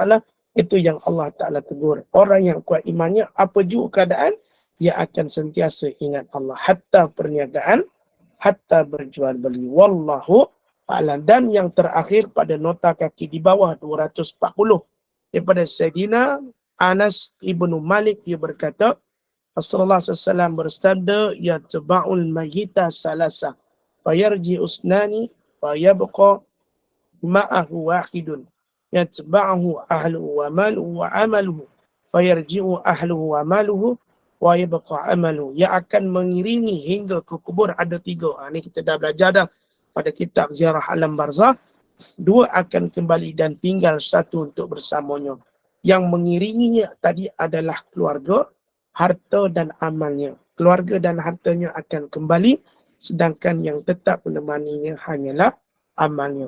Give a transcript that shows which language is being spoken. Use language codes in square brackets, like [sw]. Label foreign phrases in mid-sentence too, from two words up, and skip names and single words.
[ms] Itu yang Allah Ta'ala tegur. Orang yang kuat imannya, apa jua keadaan, dia akan sentiasa ingat Allah. Hatta perniagaan, hatta berjual beli. [ar] والله أعلم. [ms] Dan yang terakhir pada nota kaki di bawah 240. Daripada Sayyidina Anas ibnu Malik, dia berkata, Rasulullah SAW bersabda, [ar] يتبع الميت ثلاثة فيرجع اثنان ويبقى معه واحد. يتبعه أهله وماله وعمله فيرجع أهله وماله ويبقى عمله. [ms] Yang akan mengiringi hingga ke kubur ada 3. Ini kita dah belajar dah pada kitab Ziarah Alam Barzah. 2 akan kembali dan tinggal 1 untuk bersamanya. Yang mengiringinya tadi adalah keluarga, harta dan amalnya. Keluarga dan hartanya akan kembali, sedangkan yang tetap menemaninya hanyalah amalnya.